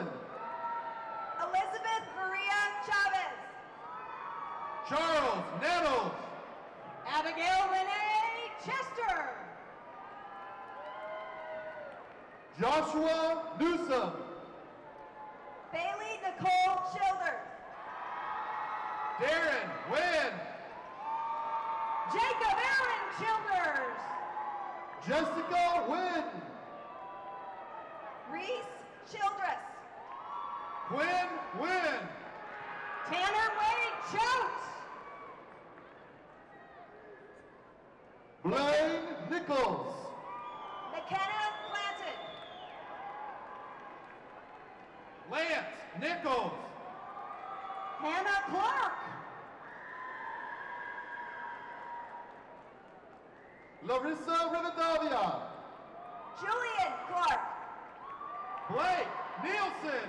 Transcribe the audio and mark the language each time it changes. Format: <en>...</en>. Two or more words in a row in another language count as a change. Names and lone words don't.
<en>Elizabeth Maria Chavez. Charles Nettles. Abigail Renee Chester. Joshua Newsom. Bailey Nicole Childers. Darren Wynn. Jacob Aaron Childers. Jessica Wynn. Reese Childress. Quinn Wynn. Tanner Wade Choate. Blaine Nichols. McKenna Clanton. Lance Nichols. Hannah Clark. Larissa Rivadavia. Julian Clark. Blake Nielsen.</en>